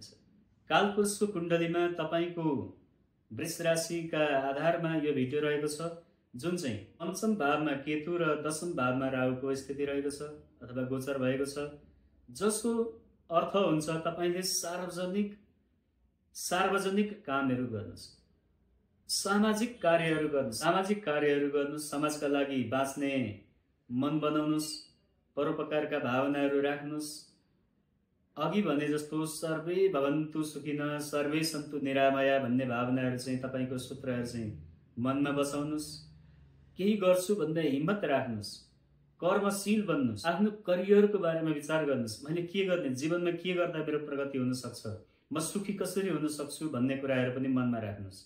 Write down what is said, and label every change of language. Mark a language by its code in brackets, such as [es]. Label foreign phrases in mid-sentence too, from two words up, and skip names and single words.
[ne] कालपुरुषको कुण्डलीमा तपाईको वृष राशिका आधारमा यो भिडियो रहेको छ, जुन चाहिँ पंचम भावमा केतु र दशम भावमा राहुको स्थिति रहेको छ अथवा गोचर भएको छ, जसको अर्थ हुन्छ तपाईले सार्वजनिक कामहरू गर्नुस्, सामाजिक कार्यहरू गर्नुस्, समाजका लागि बाँच्ने मन बनाउनुस्, परोपकारका भावनाहरू राख्नुस्। अघि भने जस्तो [sa] सर्वे भवन्तु सुखिनः सर्वे सन्तु निरामया [ne] भन्ने भावनाहरू चाहिँ तपाईको सूत्रहरू चाहिँ मनमा बसाउनुस्। केही गर्छु भन्ने हिम्मत राख्नुस्, कर्मशील बन्नुस्, आफ्नो करियरको बारेमा विचार गर्नुस्। मैले के गर्ने, जीवनमा के गर्दा मेरो प्रगति हुन सक्छ, म सुखी कसरी हुन सक्छु भन्ने कुराहरू पनि मनमा राख्नुस्।